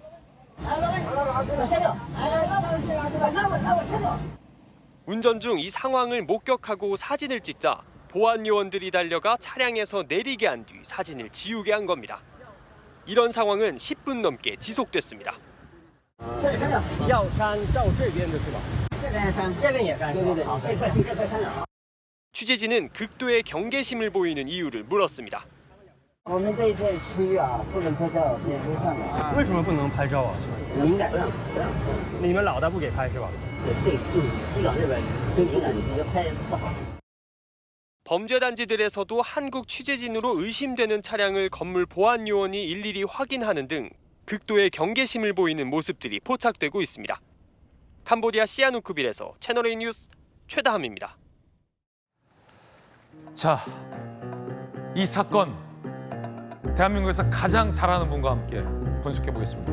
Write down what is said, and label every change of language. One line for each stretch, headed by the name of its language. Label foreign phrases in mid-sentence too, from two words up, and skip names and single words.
Korean: 운전 중 이 상황을 목격하고 사진을 찍자 보안 요원들이 달려가 차량에서 내리게 한 뒤 사진을 지우게 한 겁니다. 이런 상황은 10분 넘게 지속됐습니다. 취재진은 극도의 경계심을 보이는 이유를 물었습니다.
Chinese: 我们这一片区域啊，不能拍照，也不上来。为什么不能拍照啊？敏感了，你们老大不给拍是吧？这就是香港这边对敏感，你就拍不好。
Korean: 범죄 단지들에서도 한국 취재진으로 의심되는 차량을 건물 보안 요원이 일일이 확인하는 등 극도의 경계심을 보이는 모습들이 포착되고 있습니다. 캄보디아 시아누크빌에서 채널A 뉴스 최다함입니다. 자, 이 사건 대한민국에서 가장 잘하는 분과 함께 분석해 보겠습니다.